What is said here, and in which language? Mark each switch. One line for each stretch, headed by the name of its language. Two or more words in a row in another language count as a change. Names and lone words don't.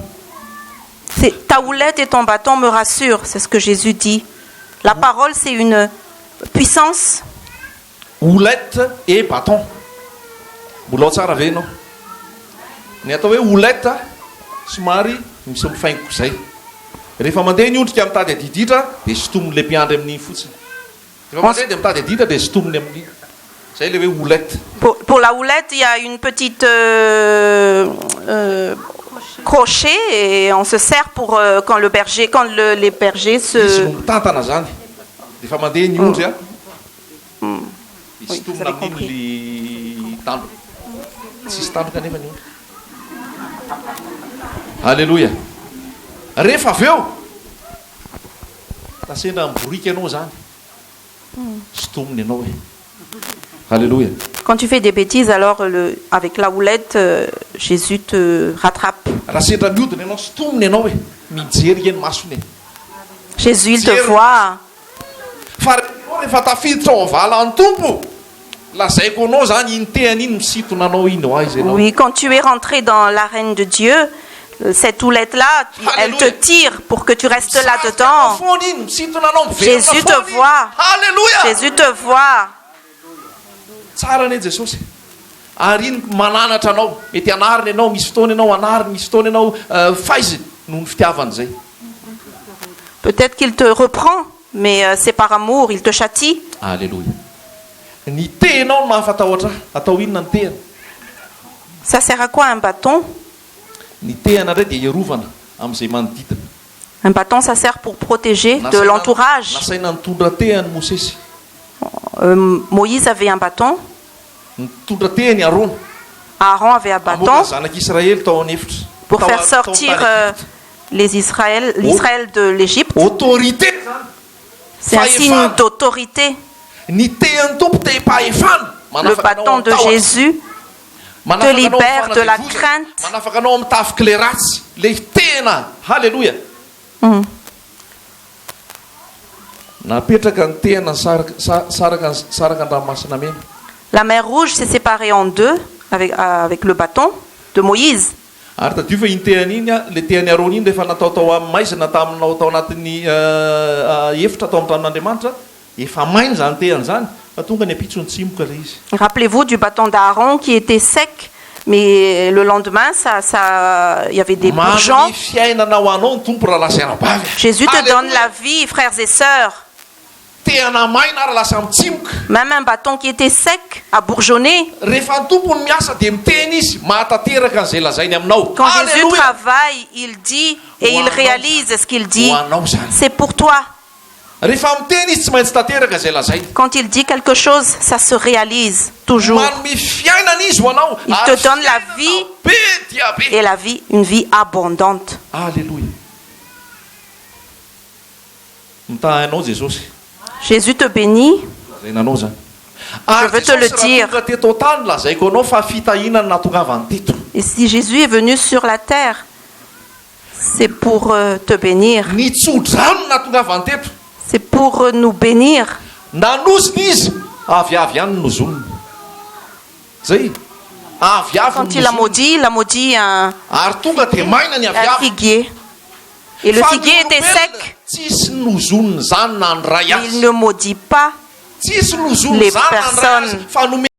French: Ta houlette et ton bâton me rassurent, c'est ce que Jésus dit. La parole, c'est une puissance. Houlette et bâton.
Malagasy: Mbola tsara ve ianao. Ny atao hoe houlette somary misy mifaingo zay. Rehefa mandeha ny ondrika mitady adiditra dia sotomin'le mpiandry amin'iny fotsiny. Rehefa mandeha dia mitady adiditra dia sotominy amin'iny. Zay le hoe houlette.
French: Pour la houlette, il y a une petite crochet et on se sert pour quand les bergers
Malagasy: Izy
French: se...
Malagasy: no mitantana zany. Rehefa mandeha ny ondry a. Dia
French: Oui, vous
Malagasy: sotomina
French: avez compris.
Malagasy: amin'iny le tandroka. Tsisy tandroka nefa ny ondry. Alléluia. Rehefa avy eo tasendra miborika ianao zany. Sotominy ianao hoe. Alléluia.
French: Quand tu fais des bêtises, alors avec la houlette, Jésus te rattrape.
Malagasy: Raha sendra mihodina ianao sotominy ianao hoe mijery eny masony e.
French: Jésus, il te voit.
Malagasy: Fa rehefa tafiditra ao avala ny tompo lazaiko anao zany iny tehany iny misitona anao iny ho aiza ianao.
French: Oui, quand tu es rentré dans l'arène de Dieu, cette houlette-là, elle te tire pour que tu restes là-dedans.
Malagasy: Foana iny misitona anao miverina
French: Jésus te
Malagasy: foana iny.
French: voit. Alléluia. Jésus te voit.
Malagasy: Tsara ne Jesosy. Ary iny mananatra anao. Mety anariny ianao, misy fotoana ianao anariny, misy fotoana ianao faiziny noho ny fitiavany zay.
French: Peut-être qu'il te reprend, mais c'est par amour, il te châtie. Alléluia.
Malagasy: Ny tehinao no mahafatahotra. Atao inona ny tehana?
French: Ça sert à quoi un bâton?
Malagasy: Ny tehana indray dia iarovana amin'izay manodidina.
French: Un bâton, ça sert pour protéger de l'entourage.
Malagasy: Nasaina nitondra tehany Mosesy.
French: Moïse avait un bâton,
Malagasy: Nitondra tehany Arona.
French: Aaron avait un bâton
Malagasy: Amoaka zanak'Israely tao an'efitra.
French: pour faire sortir l'Israël de l'Égypte.
Malagasy: Autorité zany.
French: C'est un signe d'autorité.
Malagasy: Ny tehan'ny tompo tehim-pahefana.
French: Le bâton de Jésus te libère de la crainte.
Malagasy: Manafaka anao amin'ny tafika le ratsy. Le tena. Alléluia. Napetraka ny tehana saraka an-dranomasina mena.
French: La mer Rouge s'est séparée en deux avec le bâton de Moïse.
Malagasy: Ary tadio fa iny tehany iny le tehany Arona iny rehefa nataotao amin'ny maizina taminao tao anatin'ny efitra tao amin'ny tranon'Andriamanitra, efa mainy zany tehany zany fa tonga ny apitso ny tsimoka le izy.
French: Rappelez-vous du bâton d'Aaron qui était sec, mais le lendemain, il y avait des bourgeons.
Malagasy: Manome fiainana ho anao ny tompo raha lasa anabavy.
French: Jésus te donne la vie, frères et sœurs.
Malagasy: Tehana maina raha lasa mitsimoka.
French: Même un bâton qui était sec a bourgeonné.
Malagasy: Rehefa ny tompo ny miasa dia miteny izy mahatateraka an'izay lazainy aminao.
French: Quand Jésus travaille, il dit et il réalise ce qu'il dit. C'est pour toi.
Malagasy: Rehefa miteny izy tsy maintsy tateraka izay lazainy.
French: Quand il dit quelque chose, ça se réalise toujours.
Malagasy: Manome fiainana izy ho anao.
French: Il te donne la vie
Malagasy: be dia be.
French: et la vie, une vie abondante. Alléluia.
Malagasy: Mitaha anao Jesosy.
French: Jésus te bénit.
Malagasy: Zay nanao zany.
French: Je veux te le dire.
Malagasy: Tonga teto tany lazaiko anao fa fitahinana natongavany teto.
French: Et si Jésus est venu sur la terre, c'est pour te bénir.
Malagasy: Ny tsodrano natongavany teto.
French: C'est pour nous bénir.
Malagasy: Nanosiny izy avy ihany no nozoniny. Zay. Avy
French: Quand il a maudit un
Malagasy: ary tonga dia maina ny avy
French: figuier. Et le figuier était sec.
Malagasy: Tsisy nozoniny zany na ny ray
French: Il ne maudit pas
Malagasy: tsisy nozoniny
French: les
Malagasy: zany na ny ray
French: personnes.
Malagasy: fa nome